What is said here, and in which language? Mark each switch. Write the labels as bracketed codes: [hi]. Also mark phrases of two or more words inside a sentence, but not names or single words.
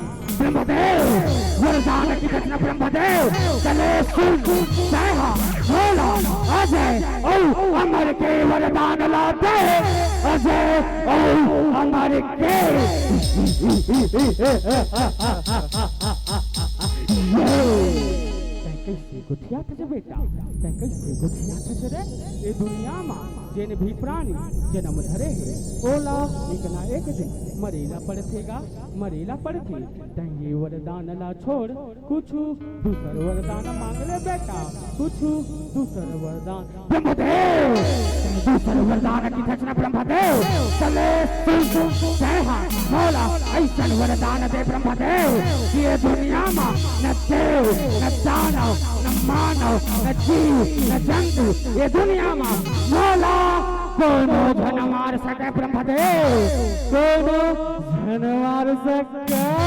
[hne] ब्रह्मदेव वरदान की घटना ब्रह्मदेव चले सुन जय भोला अजय ओ अमर के वरदान लाते अजय ओ अमर के। कैसे गुथिया थे बेटा कैसे गुथिया थे रे ये दुनिया में जेन भी प्राणी जन्म धरे है ओला एक ना एक दिन मरेला पड़थेगा मरेला पड़थी ये वरदान ला छोड़ कुछ दूसर वरदान मांग ले बेटा कुछ दूसर वरदान। ब्रह्मदेव दूसर वरदान की घटना ब्रह्मदेव चले जय मौला ऐसा वरदान दे ब्रह्मदेव ये दुनिया में न देव न दानव न मानव न जीव न जंतु ये दुनिया में मौला कोनो जन मार सके ब्रह्मदेव कोनो जन मार सके।